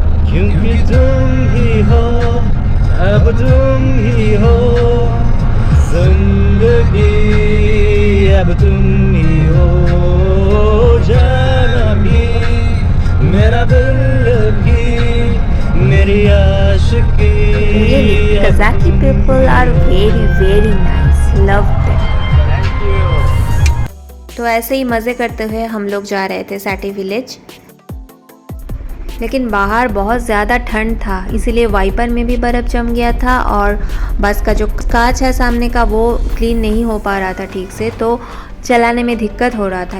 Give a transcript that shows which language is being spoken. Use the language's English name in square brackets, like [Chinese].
[Hindi] क्योंकि तुम ही हो, अब तुम ही हो जिंदगी, अब तुम ही हो जाना भी, मेरा दिल भी, मेरी आशिकी। [English] Kazakh people are very nice, love them। [Hindi] तो ऐसे ही मज़े करते हुए हम लोग जा रहे थे सैटी विलेज। लेकिन बाहर बहुत ज़्यादा ठंड था, इसीलिए वाइपर में भी बर्फ़ जम गया था और बस का जो कांच है सामने का वो क्लीन नहीं हो पा रहा था ठीक से, तो चलाने में दिक्कत हो रहा था।